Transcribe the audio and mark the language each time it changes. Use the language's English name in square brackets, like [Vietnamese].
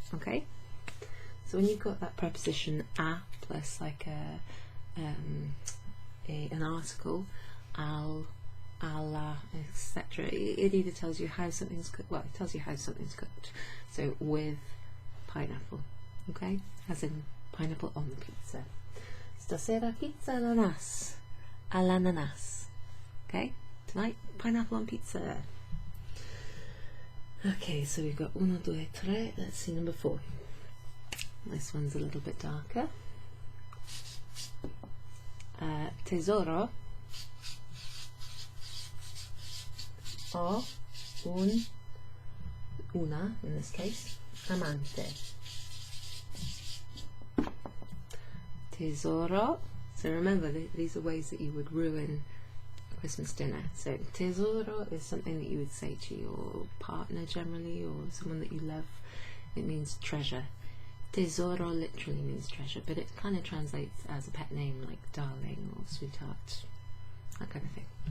[English] Okay, so when you've got that preposition a plus like an article, al, alla, etc. It either tells you how something's cooked, well, it tells you how something's cooked. So with pineapple, okay, as in pineapple on the pizza. [Italian] Stasera pizza all'ananas. [English] Okay, tonight pineapple on pizza. Okay, so we've got 1, 2, 3. Let's see number 4. This one's a little bit darker. [Italian] Tesoro. Ho una, [English] in this case, [Italian] amante. Tesoro. [English] So remember, these are ways that you would ruin a Christmas dinner. So tesoro is something that you would say to your partner generally, or someone that you love. It means treasure. Tesoro literally means treasure, but it kind of translates as a pet name like darling or sweetheart, that kind of thing.